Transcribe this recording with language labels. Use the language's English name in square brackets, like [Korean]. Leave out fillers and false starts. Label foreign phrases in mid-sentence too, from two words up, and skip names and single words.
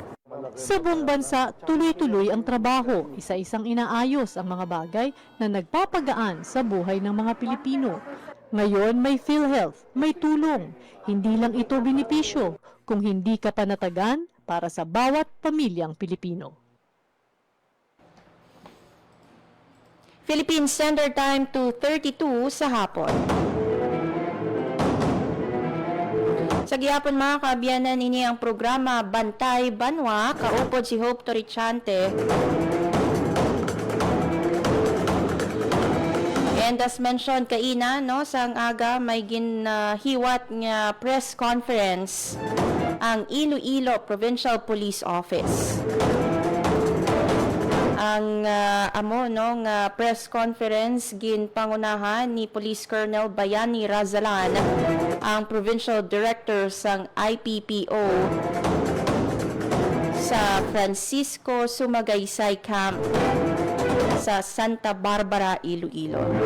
[Filipino] Sa buong bansa, tuloy-tuloy ang trabaho, isa-isang inaayos ang mga bagay na nagpapagaan sa buhay ng mga Pilipino. Ngayon may PhilHealth, may tulong. Hindi lang ito benepisyo, kung hindi ka panatagan para sa bawat pamilyang Pilipino. Philippine Standard Time 2:32 sa hapon. [Hiligaynon] Sa gihapon mga kaabyanan, ini ang programa Bantay Banwa, kaupod si Hope Torrichante. [English] And as mentioned [Hiligaynon] kaina, no, sa aga may ginhiwat nga [English] press conference [Hiligaynon] ang Iloilo Provincial Police Office. Ang [English] press conference [Hiligaynon] ginpangunahan ni Police Colonel Bayani Razalan, ang [English] Provincial Director [Hiligaynon] sang IPPO sa Francisco Sumagaysay Camp sa Santa Barbara, Iloilo.